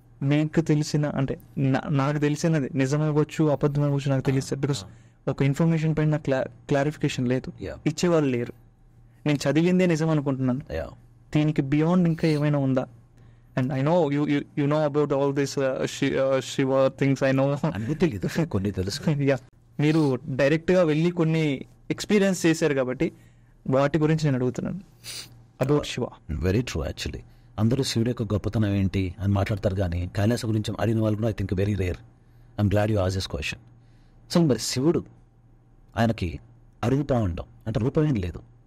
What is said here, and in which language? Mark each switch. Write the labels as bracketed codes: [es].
[te] మీకు తెలిసిన అంటే నాకు తెలిసినది నిజమవ్వచ్చు అబద్ధమవ్వచ్చు నాకు తెలుస్తుంది. బికాస్ ఒక ఇన్ఫర్మేషన్ పైన నాకు క్లారిఫికేషన్ లేదు, ఇచ్చేవాళ్ళు లేరు. నేను చదివిందే నిజం అనుకుంటున్నాను. దీనికి బియాండ్ ఇంకా ఏమైనా ఉందా? [en] And I know you know about all this Shiva things. I know [te] అన్నీ తెలియదు, కొన్ని తెలుసు. Yeah, మీరు డైరెక్ట్గా వెళ్ళి కొన్ని ఎక్స్పీరియన్స్ చేశారు కాబట్టి వాటి గురించి నేను అడుగుతున్నాను about Shiva. [en] Very true. [te] Actually అందరూ శివుడి యొక్క గొప్పతనం ఏంటి అని మాట్లాడతారు, కానీ కైలాస గురించి అడిగిన వాళ్ళు కూడా [en] I think very rare. I'm glad you ask this question. [te] So మరి శివుడు ఆయనకి అరూపం ఉండడం అంటే రూపం ఏం లేదు.